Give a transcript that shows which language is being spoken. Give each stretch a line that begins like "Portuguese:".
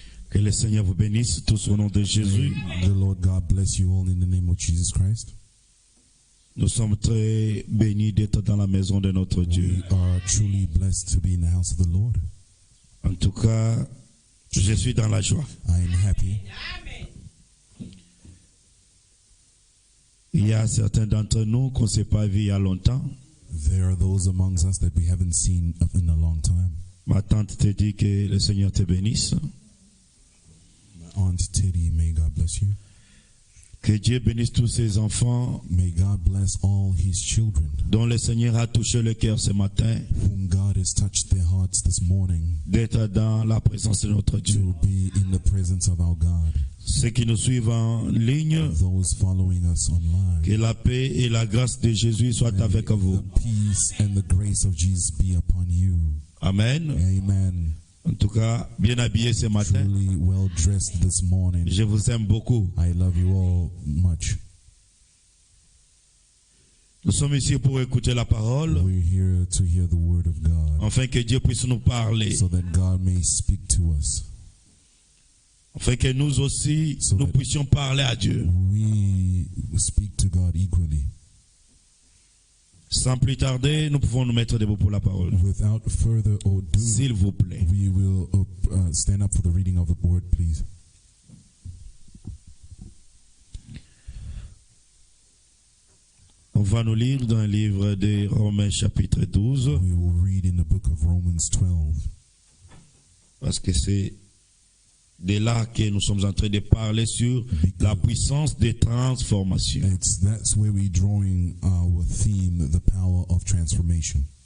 French: Que le Seigneur vous bénisse tous au nom de Jésus.
English: The Lord God bless you all in the name of Jesus Christ.
French: Nous sommes très bénis d'être dans la maison de notre Dieu.
English: We are truly blessed to be in the house of the Lord.
French: En tout cas, je suis dans la joie.
English: I am happy.
French: Il y a certains d'entre nous qu'on ne s'est pas vus il y a longtemps.
English: There are those amongst us that we haven't seen in a long time.
French: Ma tante te dit que le Seigneur te bénisse.
English: My Aunt Teddy, may God bless you.
French: Que Dieu bénisse tous ses enfants
English: May God bless all His children,
French: dont le Seigneur a touché le cœur ce matin,
English: whom God has touched their hearts this morning,
French: d'être dans la présence de notre Dieu.
English: to be in the presence of our God.
French: Ceux qui nous suivent en ligne,
English: Those following us online,
French: que la paix et la grâce de Jésus soient
English: may
French: avec vous.
English: the peace and the grace of Jesus be upon you. Amen. Amen.
French: En tout cas, bien habillé ce matin.
English: Truly well dressed this morning.
French: Je vous aime beaucoup.
English: I love you all much.
French: Nous sommes ici pour écouter la parole,
English: We're here to hear the word of God,
French: afin que Dieu puisse nous parler,
English: so that God may speak to us,
French: afin que nous aussi,
English: So
French: nous
English: that-
French: puissions parler à Dieu.
English: we speak to God equally.
French: Sans plus tarder, nous pouvons nous mettre debout pour la parole.
English: Without further ado,
French: S'il vous plaît.
English: we will stand up for the reading of the word, please.
French: On va nous lire dans le livre de Romains chapitre 12,
English: We will read in the book of Romans 12,
French: parce que c'est de là que nous sommes en train de parler sur la puissance des transformations.
English: that's where we're drawing our theme, the power of transformation.